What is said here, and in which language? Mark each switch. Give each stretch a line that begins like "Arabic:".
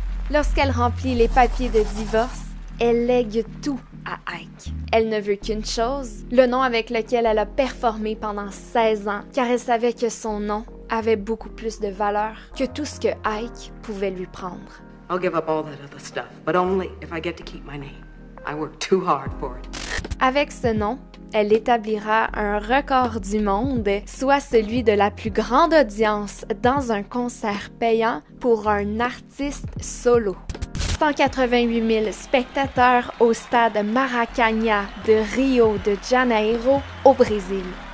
French: Lorsqu'elle remplit les papiers de divorce, elle lègue tout à Ike. Elle ne veut qu'une chose, le nom avec lequel elle a performé pendant 16 ans, car elle savait que son nom avait beaucoup plus de valeur que tout ce que Ike pouvait lui prendre.
English: I'll give up all that other stuff, but only if I get to keep my name. I worked too hard for it.
French: Avec ce nom, elle établira un record du monde, soit celui de la plus grande audience dans un concert payant pour un artiste solo. 188 000 spectateurs au stade Maracanã de Rio de Janeiro, au Brésil.